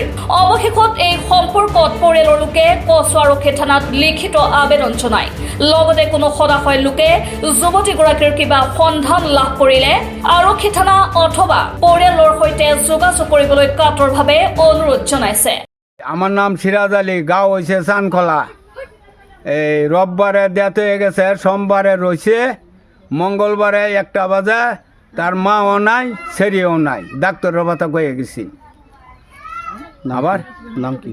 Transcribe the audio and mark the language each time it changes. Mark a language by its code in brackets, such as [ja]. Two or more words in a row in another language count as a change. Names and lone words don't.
[as] অৱশেষত এই সম্পৰ্কত পৰিয়ালৰ লোকে কচু আৰক্ষী থানাত লিখিত আবেদন জনায়। লগতে কোনো সদাশয় লোকে যুৱতীগৰাকীৰ কিবা সন্ধান লাভ কৰিলে আৰক্ষী থানা অথবা পৰিয়ালৰ সৈতে যোগাযোগ কৰিবলৈ কাতৰভাৱে অনুৰোধ জনাইছে। [bn] আমার নাম সিরাজ আলী, গাঁও হয়েছে চানখোলা। এই রোববারে ডেথ হয়ে গেছে, সোমবারে রয়েছে, মঙ্গলবারে 1টা বাজে। তার মাও নাই, ছেড়িও নাই, ডাক্তারের কথা কয়ে গেছি। আবার নাম কি?